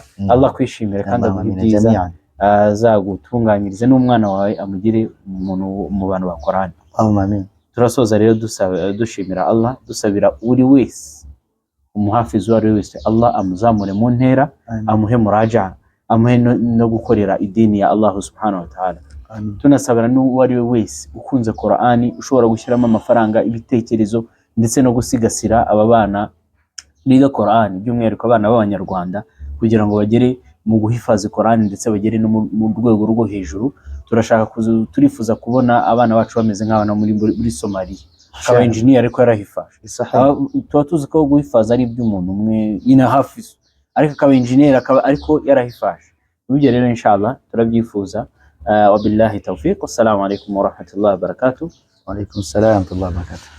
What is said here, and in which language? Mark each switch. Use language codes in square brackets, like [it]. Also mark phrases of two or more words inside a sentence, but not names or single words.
[rw] Allah kwishimira kandi agubyiza, azagutunganyirize n'umwana wawe amugire mu bantu ba Qur'ani. Amen. Turasoza rero dushimira Allah, dusabira uri wese umuhafizu wari wese, Allah amuzamure mu ntera, amuhe muraja'a, amuhe no gukorera idini ya [ar] الله سبحانه وتعالى. [rw] Tunasabira n'uwari we wese ukunze Qur'ani, ushobora gushyiramo amafaranga, ibitekerezo ndetse no gusigasira aba bana biga Qur'ani, by'umwihariko abana b'Abanyarwanda, kugira ngo bagere mu guhifaza Qur'ani ndetse bagere no mu rwego rwo hejuru. Turifuza kubona abana bacu bameze nk'abana muri Somalia, akaba engineer ariko yarahifashe. Tuba tuzi ko guhifaza ari iby'umuntu umwe nyine hafiz, ariko akaba engineer ariko yarahifashe. Ibyo rero inshallah turabyifuza. [ar] وبالله التوفيق. السلام عليكم ورحمة الله وبركاته. وعليكم السلام ورحمة الله وبركاته.